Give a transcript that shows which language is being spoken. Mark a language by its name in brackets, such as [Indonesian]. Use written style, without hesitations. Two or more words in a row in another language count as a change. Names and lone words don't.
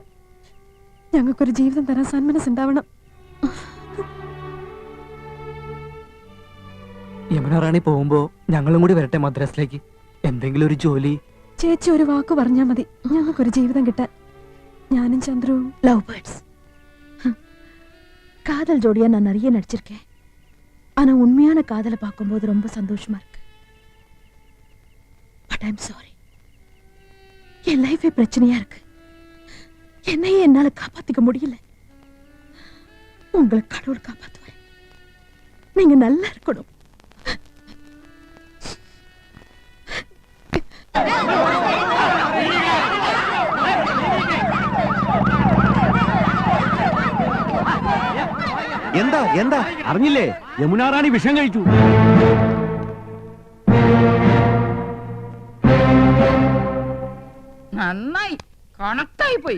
[Malayalam] ഞങ്ങൾക്കൊരു ജീവിതം തരാൻ സന്മനസ്സുണ്ടാവണം. യമുനാറാണി പോകുമ്പോ ഞങ്ങളും കൂടി വരട്ടെ മദ്രാസിലേക്ക്. എന്തെങ്കിലും ഒരു ജോലി. ചേച്ചി ഒരു വാക്ക് പറഞ്ഞാ മതി, ഞങ്ങൾക്കൊരു ജീവിതം കിട്ടാൻ. [Tamil] ഞാനും ചന്ദ്രവും [English] love birds. [Tamil] காதல் ஜோடியா நான் நிறைய நடிச்சிருக்கேன். ஆனா உண்மையான காதலை பார்க்கும்போது ரொம்ப சந்தோஷமா இருக்கு. [English] But I am sorry, [Tamil] என் லைஃபே பிரச்சனையா இருக்கு. என்னையே என்னால காப்பாத்திக்க முடியல. உங்களை கடவுள் காப்பாத்துவேன். நீங்க நல்லா இருக்கணும். [Malayalam] എന്താ എന്താ അറിഞ്ഞില്ലേ? യമുനാറാണി വിഷം കഴിച്ചു. നന്നായി, കണക്റ്റായി പോയി.